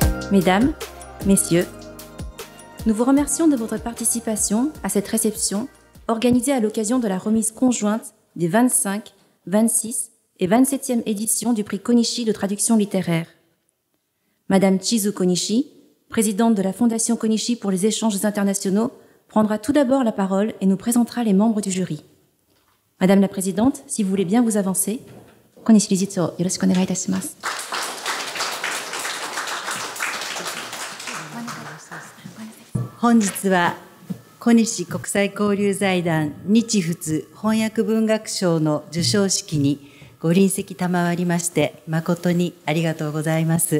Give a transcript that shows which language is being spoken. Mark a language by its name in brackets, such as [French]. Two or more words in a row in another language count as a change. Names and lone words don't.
[French] Mesdames, Messieurs, nous vous remercions de votre participation à cette réception organisée à l'occasion de la remise conjointe des 25, 26 et 27e éditions du prix Konishi de traduction littéraire. Madame Chizu Konishi, présidente de la Fondation Konishi pour les échanges internationaux, prendra tout d'abord la parole et nous présentera les membres du jury. Madame la Présidente, si vous voulez bien vous avancer. [Japanese] Konishi 理事長、よろしくお願いいたします。本日は小西国際交流財団日仏翻訳文学賞の授賞式にご臨席賜りまして誠にありがとうございます。